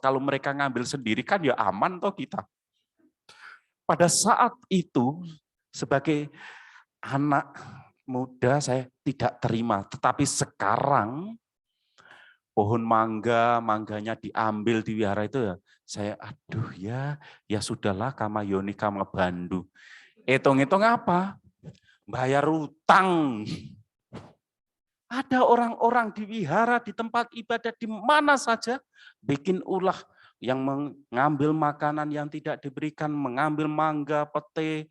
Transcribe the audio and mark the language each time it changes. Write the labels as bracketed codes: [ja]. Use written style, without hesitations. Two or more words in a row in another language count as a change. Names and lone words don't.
[id] Kalau mereka ngambil sendiri kan ya aman toh kita. Pada saat itu sebagai anak muda saya tidak terima, tetapi sekarang pohon mangganya diambil di wihara itu ya, saya aduh ya sudahlah [pi] kama yoni kama bandu. [id] Hitung-hitung apa? Bayar utang. Ada orang-orang di wihara, di tempat ibadah, di mana saja, bikin ulah yang mengambil makanan yang tidak diberikan, mengambil mangga, pete.